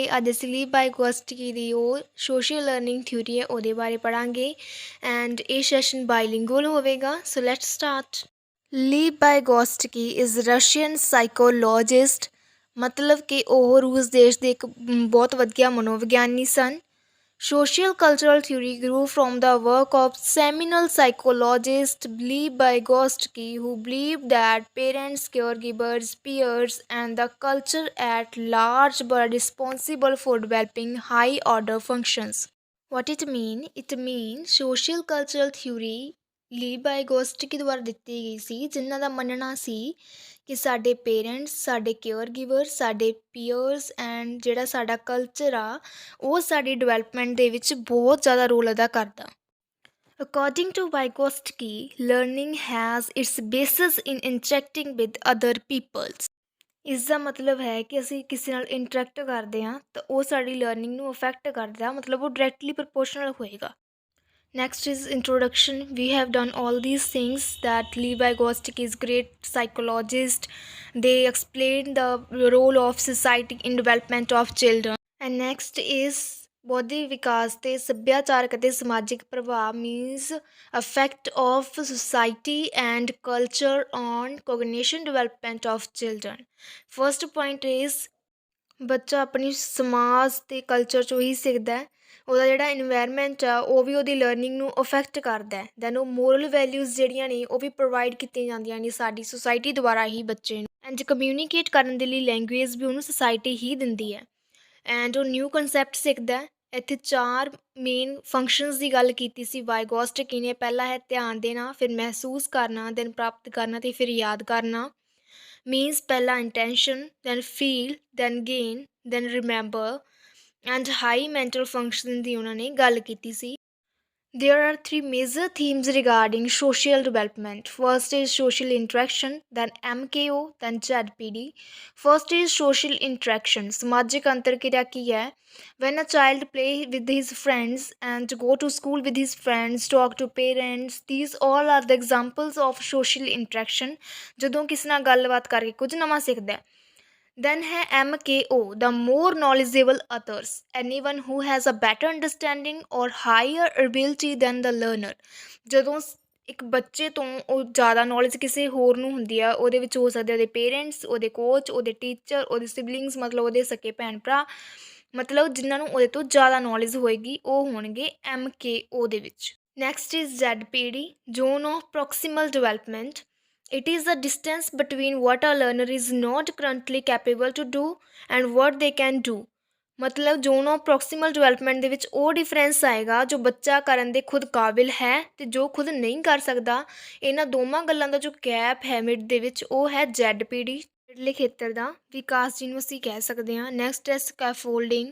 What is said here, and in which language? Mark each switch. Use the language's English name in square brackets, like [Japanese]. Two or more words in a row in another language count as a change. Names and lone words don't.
[Punjabi] ਅੱਜ ਅਸੀਂ ਲੀਵ ਬਾਈ ਗੋਸਟਕੀ ਦੀ ਉਹ [English] social learning theory [Punjabi] ਹੈ ਉਹਦੇ ਬਾਰੇ ਪੜ੍ਹਾਂਗੇ ਐਂਡ ਇਹ [English] session bilingual [Punjabi] ਹੋਵੇਗਾ। [English] so let's start. [Punjabi] ਲੀਵ ਬਾਈ ਗੋਸਟਕੀ [English] is Russian psychologist, [Punjabi] ਮਤਲਬ ਕਿ ਉਹ ਰੂਸ ਦੇਸ਼ ਦੇ ਇੱਕ ਬਹੁਤ ਵਧੀਆ ਮਨੋਵਿਗਿਆਨੀ ਸਨ। [English] Social cultural theory grew from the work of seminal psychologist Lev Vygotsky, who believed that parents, caregivers, peers, and the culture at large were responsible for developing high-order functions. What it mean? It means social cultural theory [Punjabi] ਲੀਵ ਬਾਈਗੋਸਟਕੀ ਦੁਆਰਾ ਦਿੱਤੀ ਗਈ ਸੀ, ਜਿਨ੍ਹਾਂ ਦਾ ਮੰਨਣਾ ਸੀ ਕਿ ਸਾਡੇ ਪੇਰੈਂਟਸ, ਸਾਡੇ [English] care giver, [Punjabi] ਸਾਡੇ [English] peers and [Punjabi] ਜਿਹੜਾ ਸਾਡਾ ਕਲਚਰ ਆ ਉਹ ਸਾਡੀ ਡਿਵੈਲਪਮੈਂਟ ਦੇ ਵਿੱਚ ਬਹੁਤ ਜ਼ਿਆਦਾ ਰੋਲ ਅਦਾ ਕਰਦਾ। [English] According to Vygotsky, learning has its basis in interacting with other peoples. [Punjabi] ਇਸ ਦਾ ਮਤਲਬ ਹੈ ਕਿ ਅਸੀਂ ਕਿਸੇ ਨਾਲ ਇੰਟਰੈਕਟ ਕਰਦੇ ਹਾਂ ਤਾਂ ਉਹ ਸਾਡੀ ਲਰਨਿੰਗ ਨੂੰ ਅਫੈਕਟ ਕਰਦਾ, ਮਤਲਬ ਉਹ [English] directly proportional [Punjabi] ਹੋਏਗਾ। [English] Next is introduction. We have done all these things that Lev Vygotsky is great psychologist. They explain the role of society in development of children. And next is [Punjabi] ਬੌਧਿਕ ਵਿਕਾਸ ਤੇ ਸੱਭਿਆਚਾਰਕ ਅਤੇ ਸਮਾਜਿਕ ਪ੍ਰਭਾਵ [English] means effect of society and culture on cognition development of children. First point is [Punjabi] ਬੱਚਾ ਆਪਣੀ ਸਮਾਜ ਅਤੇ ਕਲਚਰ 'ਚੋਂ ਹੀ ਸਿੱਖਦਾ। ਉਹਦਾ ਜਿਹੜਾ ਇਨਵਾਇਰਮੈਂਟ ਆ ਉਹ ਵੀ ਉਹਦੀ ਲਰਨਿੰਗ ਨੂੰ ਅਫੈਕਟ ਕਰਦਾ। ਦੈਨ ਉਹ [English] moral values [Punjabi] ਜਿਹੜੀਆਂ ਨੇ ਉਹ ਵੀ ਪ੍ਰੋਵਾਈਡ ਕੀਤੀਆਂ ਜਾਂਦੀਆਂ ਨੇ ਸਾਡੀ ਸੁਸਾਇਟੀ ਦੁਆਰਾ ਹੀ ਬੱਚੇ ਨੂੰ। [English] and communicate [Punjabi] ਕਰਨ ਦੇ ਲਈ ਲੈਂਗੁਏਜ ਵੀ ਉਹਨੂੰ ਸੁਸਾਇਟੀ ਹੀ ਦਿੰਦੀ ਹੈ। ਐਂਡ ਉਹ [English] new concept [Punjabi] ਸਿੱਖਦਾ। ਇੱਥੇ 4 [English] main functions [Punjabi] ਦੀ ਗੱਲ ਕੀਤੀ ਸੀ ਵਾਈਗੋਸਟਕੀ ਨੇ। ਪਹਿਲਾ ਹੈ ਧਿਆਨ ਦੇਣਾ, ਫਿਰ ਮਹਿਸੂਸ ਕਰਨਾ, ਦੈਨ ਪ੍ਰਾਪਤ ਕਰਨਾ ਅਤੇ ਫਿਰ ਯਾਦ ਕਰਨਾ। ਮੀਨਸ ਪਹਿਲਾ [English] intention, then feel, then gain, then remember and high mental function [Punjabi] ਦੀ ਉਹਨਾਂ ਨੇ ਗੱਲ ਕੀਤੀ ਸੀ। [English] There are 3 major themes regarding social development. First is social interaction, then MKO, then ZPD. First is social interaction. [Punjabi] ਸਮਾਜਿਕ ਅੰਤਰਕਿਰਿਆ ਕੀ ਹੈ? [English] When a child play with his friends and go to school with his friends, talk to parents, these all are the examples of social interaction. [Punjabi] ਜਦੋਂ ਕਿਸੇ ਨਾਲ ਗੱਲਬਾਤ ਕਰਕੇ ਕੁਝ ਨਵਾਂ ਸਿੱਖਦਾ ਹੈ। [English] Then है MKO, the more knowledgeable others, anyone who has a better understanding or higher ability than the learner. [Punjabi] ਜਦੋਂ ਇੱਕ ਬੱਚੇ ਤੋਂ ਉਹ ਜ਼ਿਆਦਾ ਨੌਲੇਜ ਕਿਸੇ ਹੋਰ ਨੂੰ ਹੁੰਦੀ ਆ, ਉਹਦੇ ਵਿੱਚ ਹੋ ਸਕਦੇ ਉਹਦੇ ਪੇਰੈਂਟਸ, ਉਹਦੇ ਕੋਚ, ਉਹਦੇ ਟੀਚਰ, ਉਹਦੇ ਸਿਬਲਿੰਗਸ, ਮਤਲਬ ਉਹਦੇ ਸਕੇ ਭੈਣ ਭਰਾ, ਮਤਲਬ ਜਿਨ੍ਹਾਂ ਨੂੰ ਉਹਦੇ ਤੋਂ ਜ਼ਿਆਦਾ ਨੌਲੇਜ ਹੋਏਗੀ ਉਹ ਹੋਣਗੇ MKO ਦੇ ਵਿੱਚ। [English] next is ZPD, zone of proximal development. It is the distance between what a learner is not currently capable to do and what they can do. [Punjabi] ਮਤਲਬ [English] zone of proximal development [Punjabi] ਦੇ ਵਿੱਚ ਉਹ ਡਿਫਰੈਂਸ ਆਏਗਾ ਜੋ ਬੱਚਾ ਕਰਨ ਦੇ ਖੁਦ ਕਾਬਿਲ ਹੈ ਅਤੇ ਜੋ ਖੁਦ ਨਹੀਂ ਕਰ ਸਕਦਾ। ਇਹਨਾਂ ਦੋਵਾਂ ਗੱਲਾਂ ਦਾ ਜੋ ਗੈਪ ਹੈ ਮਿਡ ਦੇ ਵਿੱਚ ਉਹ ਹੈ ZPD, ਹੇਠਲੇ ਖੇਤਰ ਦਾ ਵਿਕਾਸ ਜਿਹਨੂੰ ਅਸੀਂ ਕਹਿ ਸਕਦੇ ਹਾਂ। ਨੈਕਸਟ ਹੈ ਸਕੈਫੋਲਡਿੰਗ।